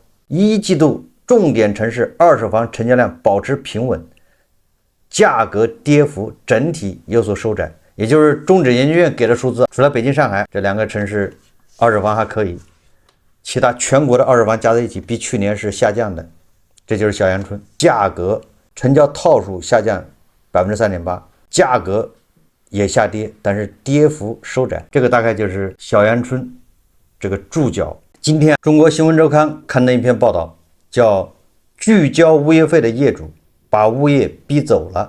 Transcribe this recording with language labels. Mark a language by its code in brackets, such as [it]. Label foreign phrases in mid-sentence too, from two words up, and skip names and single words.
[zh] 一季度重點城市二手房成交量保持平穩，價格跌幅整體有所收窄。也就是中指研究院給的數字，除了北京、上海這2個城市二手房還可以，其他全國的二手房加在一起比去年是下降的。這就是小陽春，價格成交套數下降3.8%，價格也下跌，但是跌幅收窄。這個大概就是小陽春這個注腳。今天中國新聞週刊刊登一篇報道，叫拒交物業費的業主把物業逼走了。